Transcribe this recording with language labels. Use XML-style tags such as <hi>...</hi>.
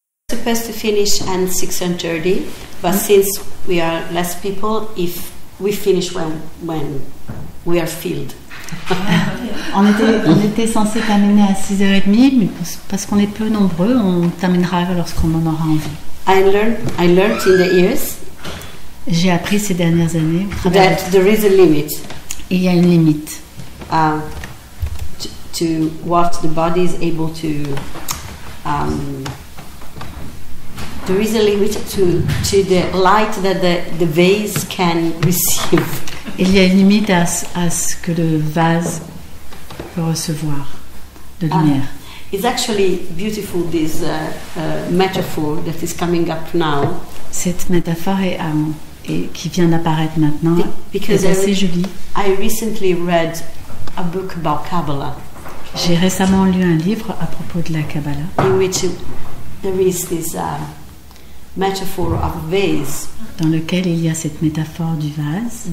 <en>Supposed to finish at 6:30, but since we are less people, if we finish when we are filled.</en> <fr>On était censé terminer à 6h30, mais parce qu'on est peu nombreux, on terminera lorsqu'on en aura envie.</fr> <en>I learned in the years</en> <fr>J'ai appris ces dernières années</fr> <en>that there is a limit.</en> <fr>Il y a une limite.</fr> <en>To what the body is able to. There is a limit to the light that the vase can receive.</en> <fr>Il y a une limite à ce que le vase peut recevoir de lumière.</fr> <en>It's actually beautiful, this metaphor that is coming up now.</en> <fr>Cette métaphore qui vient d'apparaître maintenant est assez jolie.</fr> <en>I recently read a book about Kabbalah.</en> <fr>J'ai récemment lu un livre à propos de la Kabbalah.</fr> <en>In which there is this metaphor of vase.</en> <fr>Dans lequel il y a cette métaphore du vase.</fr>